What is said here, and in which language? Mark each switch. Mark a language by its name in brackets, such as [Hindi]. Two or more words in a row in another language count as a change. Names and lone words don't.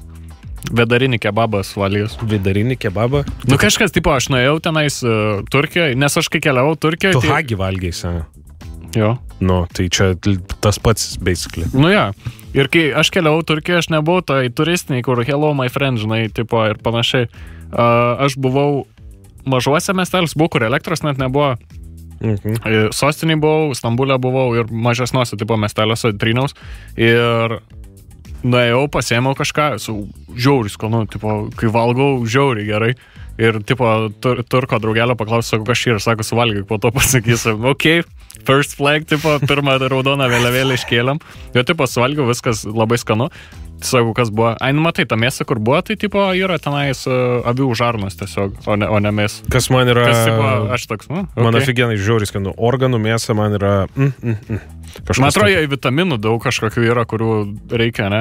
[Lithuanian] Vėdarinį kebabą suvalgęs. Vėdarinį kebabą? Nu kažkas, tipo, aš nuėjau tenais Turkijoje, nes aš kai keliavau Turkijoje... Tu hagi valgėsi. Jo. Nu, tai čia tas pats, basically. Nu, jo. Ir kai aš keliavau Turkijoje, aš nebuvau tai turistiniai, kur [English] hello my friend, [Lithuanian] žinai, tipo, ir panašiai. Aš buvau mažuose miestelis, buvau, kur elektros net nebuvo. Sostiniai buvau, Stambulė buvau ir mažesniuose tipo miesteliuose tryniaus ir nuėjau, pasiėmiau kažką, žiauriai skanu, tipo, kai valgau, žiauriai gerai ir tipo turko draugelio paklausiu, kas čia ir sako, suvalgyk, po to pasakysiu, [English] ok, first flag, [Lithuanian] tipo, pirmą raudoną vėliavėlę iškėlėm, jo tipo suvalgiau, viskas labai skanu. Sakau, kas buvo. Nu matai, ta mėsa, kur buvo, tai tipo yra tenais avių žarnas tiesiog, o ne mėsa. Kas man yra... Kas tipo, aš toks, okay. Man afigenai žiauriai skanu. Organų mėsa man yra... Man atrodo, vitaminų daug kažkokių yra, kurių reikia, ne?